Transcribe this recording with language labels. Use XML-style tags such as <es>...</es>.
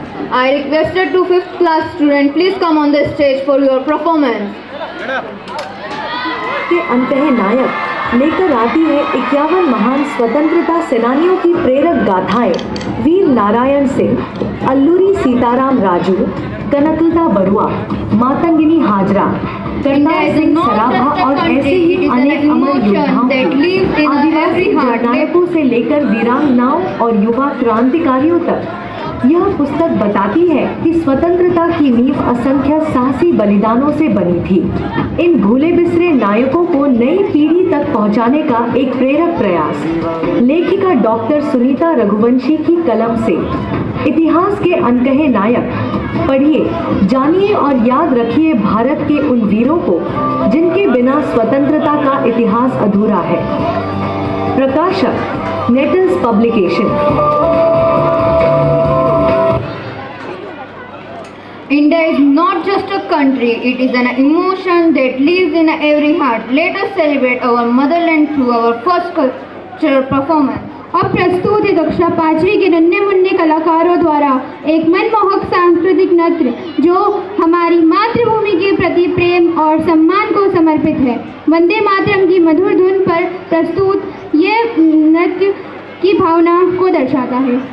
<en>I requested to 5th class student, please come on the stage for your performance.</en> <hi>के अनकहे नायक लेकर आती है 51 महान स्वतंत्रता सेनानियों की प्रेरक गाथाएं। वीर नारायण सिंह, अल्लूरी सीताराम राजू, कनकलता बरुआ, मातंगिनी हाजरा, करतार सिंह सराभा और ऐसे ही अनेक अमर योद्धाओं, आदिवासी जननायकों से लेकर वीरांगनाओं और युवा क्रांतिकारियों तक यह पुस्तक बताती है कि स्वतंत्रता की नींव असंख्य साहसी बलिदानों से बनी थी। इन भूले बिसरे नायकों को नई पीढ़ी तक पहुंचाने का एक प्रेरक प्रयास लेखिका डॉक्टर सुनीता रघुवंशी की कलम से। इतिहास के अनकहे नायक पढ़िए, जानिए और याद रखिए भारत के उन वीरों को जिनके बिना स्वतंत्रता का इतिहास अधूरा है। प्रकाशक nettles publication.</hi> <en>India is not just a country, it is an emotion that lives in every heart. Let us celebrate our motherland through our first cultural performance.</en> <hi>अब प्रस्तुत है कक्षा 5वीं के नन्हे मुन्ने कलाकारों द्वारा एक मनमोहक सांस्कृतिक नृत्य जो हमारी मातृभूमि के प्रति प्रेम और सम्मान को समर्पित है। वंदे मातरम की मधुर धुन पर प्रस्तुत ये नृत्य की भावना को दर्शाता है।</hi>